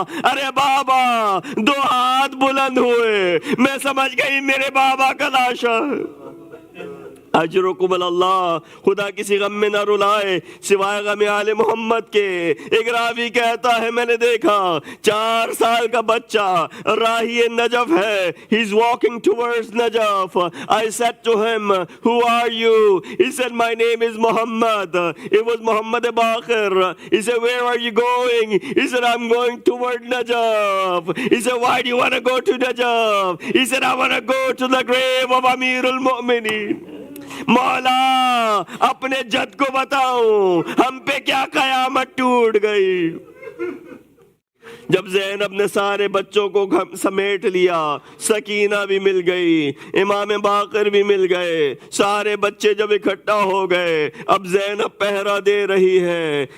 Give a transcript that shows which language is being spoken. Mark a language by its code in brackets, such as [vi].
[ur] ارے بابا، دو ہاتھ بلند ہوئے، میں سمجھ گئی میرے بابا کا لاشا ہے. اجرکم اللہ. خدا کسی غم میں نہ رلائے سوائے غم آل محمد کے. ایک راوی کہتا ہے میں نے دیکھا 4 سال کا بچہ راہی نجف ہے. [en] He is walking towards Najaf. I said to him, who are you? He said, my name is Muhammad. It was Muhammad Baqir. He said, where are you going? He said, I'm going toward Najaf. He said, why do you want to go to Najaf? He said, I want to go to the grave of Amir al-Mu'mineen. [ur] مولا اپنے جد کو بتاؤ ہم پہ کیا قیامت ٹوٹ گئی. جب زینب نے سارے بچوں کو سمیٹ لیا، سکینہ بھی مل گئی، امام باقر بھی مل گئے، سارے بچے جب اکٹھا ہو گئے، اب زینب پہرا دے رہی ہے.